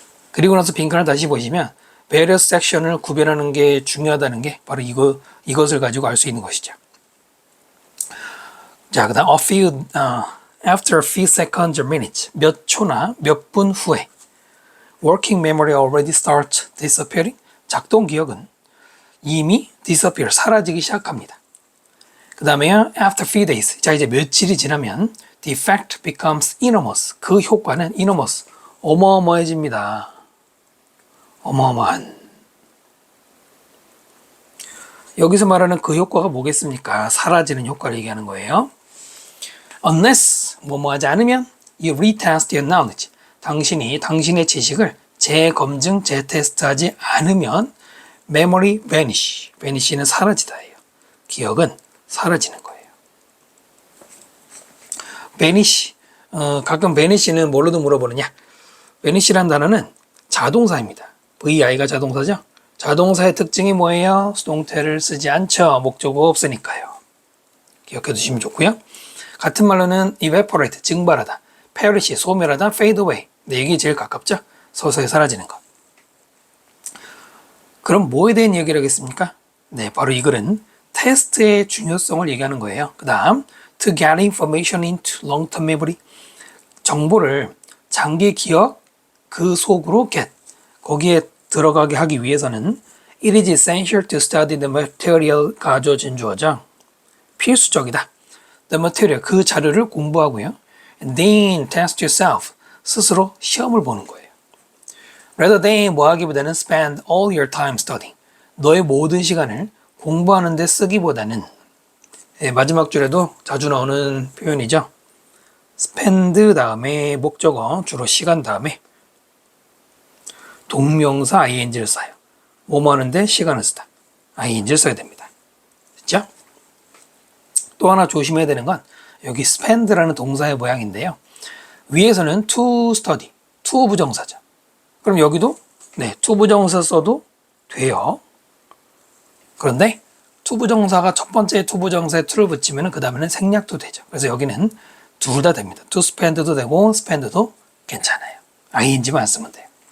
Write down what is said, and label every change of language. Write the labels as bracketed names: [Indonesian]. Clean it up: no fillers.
[Korean] 그리고 나서 빈칸을 다시 보시면 various section을 구별하는 게 중요하다는 게 바로 이것을 가지고 알 수 있는 것이죠. 자, 그 다음 [English] after a few seconds or minutes, [Korean] 몇 초나 몇 분 후에 [English] working memory already starts disappearing. [Korean] 작동 기억은 이미 disappear, 사라지기 시작합니다. 그 다음에 [English] after few days, [Korean] 자, 이제 며칠이 지나면 [English] the effect becomes enormous. [Korean] 그 효과는 enormous, 어마어마해집니다. 어마어마한. 여기서 말하는 그 효과가 뭐겠습니까? 사라지는 효과를 얘기하는 거예요. [English] Unless, [Korean] 뭐뭐 하지 않으면 [English] you retest your knowledge. [Korean] 당신이 당신의 지식을 재검증, 재테스트하지 않으면 [English] memory vanish. [Korean] vanish는 사라지다예요. 기억은 사라지는 거예요. vanish, 가끔 vanish는 뭘로도 물어보느냐. vanish라는 단어는 자동사입니다. VI가 자동사죠. 자동사의 특징이 뭐예요? 수동태를 쓰지 않죠. 목적어가 없으니까요. 기억해 두시면 좋고요. 같은 말로는 evaporate, 증발하다, perish, 소멸하다, [English] fade away. [Korean] 네, 이게 제일 가깝죠. 서서히 사라지는 것. 그럼 뭐에 대한 얘기를 하겠습니까? 네, 바로 이 글은 테스트의 중요성을 얘기하는 거예요. 그 다음 [English] to get information into long-term memory. [Korean] 정보를 장기 기억 그 속으로 get. 거기에 들어가게 하기 위해서는 [English] it is essential to study the material. [Korean] 가져진 주어죠. 필수적이다. [English] the material, [Korean] 그 자료를 공부하고요. [English] and then test yourself. [Korean] 스스로 시험을 보는 거예요. [English] rather than [Korean] 뭐 하기보다는 [English] spend all your time studying. [Korean] 너의 모든 시간을 공부하는 데 쓰기보다는, 네, 마지막 줄에도 자주 나오는 표현이죠. spend 다음에 목적어, 주로 시간 다음에 동명사 ing를 써요. 뭐뭐 하는데 시간을 쓰다. ing를 써야 됩니다. 됐죠? 또 하나 조심해야 되는 건 여기 spend라는 동사의 모양인데요. 위에서는 to study, to 부정사죠. 그럼 여기도 네, to 부정사 써도 돼요. 그런데 to 부정사가 첫 번째 to 부정사에 to를 붙이면 그 다음에는 생략도 되죠. 그래서 여기는 둘 다 됩니다. [English] to spend [Korean] 도 되고 spend도 괜찮아요. ing만 쓰면 돼요.